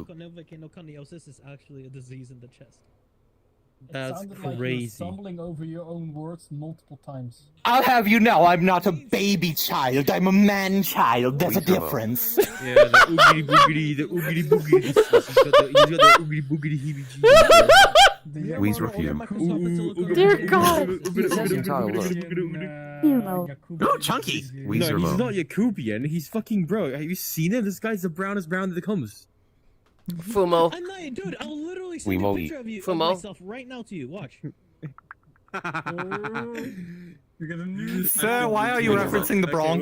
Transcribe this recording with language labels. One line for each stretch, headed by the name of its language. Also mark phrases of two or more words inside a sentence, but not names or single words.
English: Noconiosis is actually a disease in the chest. That's Sounded like crazy. you're stumbling over your own words multiple times. I'll have you know I'm not a baby child. I'm a man-child. There's a difference. Yeah, the oogity boogity, the oogity boogity. He's got the oogity boogity heebie-jeebies. Weezer fume. Dear God. Oh, chunky. No, Weezer he's Mo. not Yakubian. He's fucking bro. Have you seen him? This guy's the brownest brown that comes. Fumo. I'm not, dude. I'll literally We send a won't picture of you of Fumo. myself right now to you. Watch. Sir, why are you referencing the Bronx?